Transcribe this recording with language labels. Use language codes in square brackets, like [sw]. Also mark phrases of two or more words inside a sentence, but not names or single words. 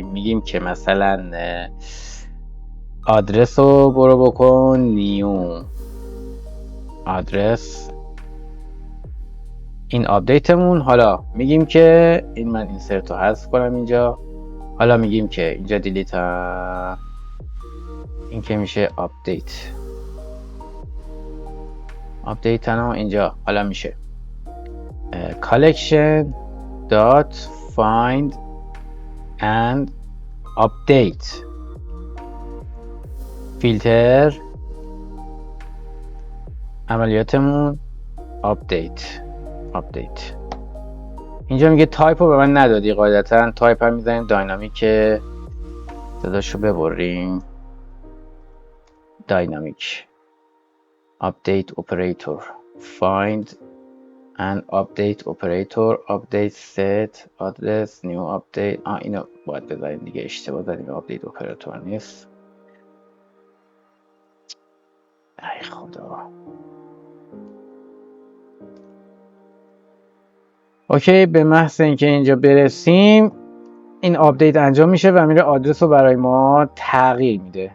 [fa] میگیم که مثلا آدرس رو برو بکن [en] new address, [fa] این آپدیتمون. حالا میگیم که این من اینسرت رو حذف کنم اینجا. حالا میگیم که اینجا دیلیت، این که میشه آپدیت اینجا. حالا میشه [en] collection dot find and update [fa] فیلتر عملیاتمون [en] update. [fa] اینجا میگه تایپ رو به من ندادی، قاعدتا تایپ هم میزنیم داینامیک، صداشو ببریم داینامیک [en] update operator find and update operator update set address new update. [fa] اینو باید بذاریم دیگه، اشتباه داریم، [en] update operator [fa] نیست. ای خدا. اوکی، به محض اینکه اینجا برسیم این آپدیت انجام میشه و میره آدرس رو برای ما تغییر میده.